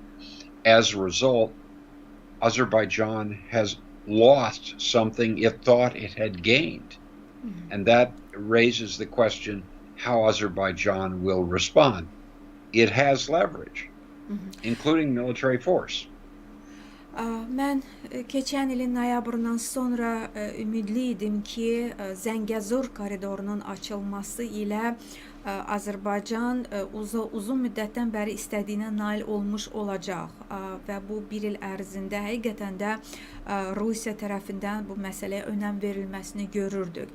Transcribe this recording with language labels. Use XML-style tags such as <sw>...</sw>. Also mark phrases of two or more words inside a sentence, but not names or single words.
<en>As a result, Azerbaijan has lost something it thought it had gained. Mm-hmm. And that raises the question how Azerbaijan will respond. It has leverage, mm-hmm. including military force.</en> <az>Mən keçən ilin noyabrından sonra ümidli idim ki, Zəngəzur koridorunun açılması ilə Azərbaycan uzun müddətdən bəri istədiyinə nail olmuş olacaq və bu bir il ərzində həqiqətən də Rusiya tərəfindən bu məsələyə önəm verilməsini görürdük.</az>